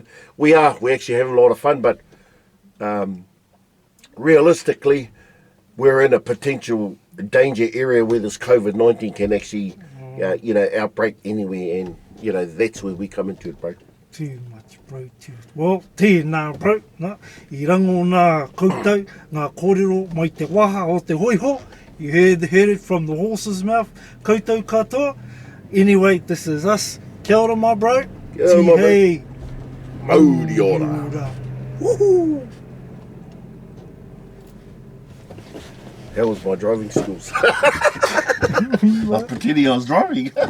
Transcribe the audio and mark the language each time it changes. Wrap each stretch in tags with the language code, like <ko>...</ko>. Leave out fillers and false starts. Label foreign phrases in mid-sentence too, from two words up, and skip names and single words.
<en>We actually having a lot of fun, but realistically, we're in a potential danger area where this COVID-19 can actually, you know, outbreak anywhere, and, you know, that's where we come into it, bro. Too much, bro, too much. Well,</en> <mi>tēnā, bro, I rango nā koutou, ngā kōrero mai te waha o te hoiho.</mi> <en>You heard it from the horse's mouth,</en> <mi>koutou katoa.</mi> <en>Anyway, this is us.</en> <mi>Kia ora,</mi> <en>my bro.</en> <mi>Kia ora,</mi> <en>my bro.</en> <mi>Mauri ora. Woohoo!</mi> <en>How was my driving skills? I was pretending I was driving.</en>